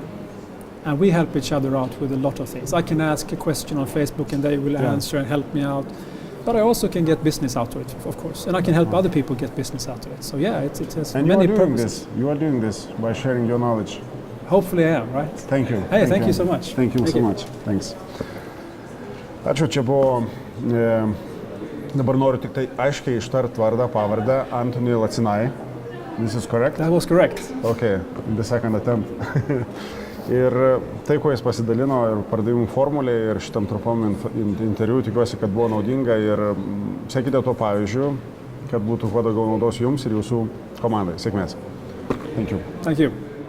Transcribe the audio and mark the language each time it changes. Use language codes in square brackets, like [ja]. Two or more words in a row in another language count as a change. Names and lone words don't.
[en] And we help each other out with a lot of things. I can ask a question on Facebook and they will answer and help me out. But I also can get business out of it, of course. And I can help other people get business out of it. So yeah, it has many purposes. You are doing this by sharing your knowledge. Hopefully I am, right? Thank you. Hey, thank you so much. Thank you so much. Thanks. [lt] Ačiū, čia buvo, dabar noriu tik tai aiškiai ištart vardą, pavardę, Antoni Lacinai. [en] This is correct? That was correct. Okay, in the second attempt. [lt] Ir tai, kuo jis pasidalino ir Pardavimų Formulė, ir šitam trumpam interviu, tikiuosi, kad buvo naudinga ir sekite tuo pavyzdžiu, kad būtų kuo daugiau naudos jums ir jūsų komandai. Sėkmės. [en] Thank you. Thank you.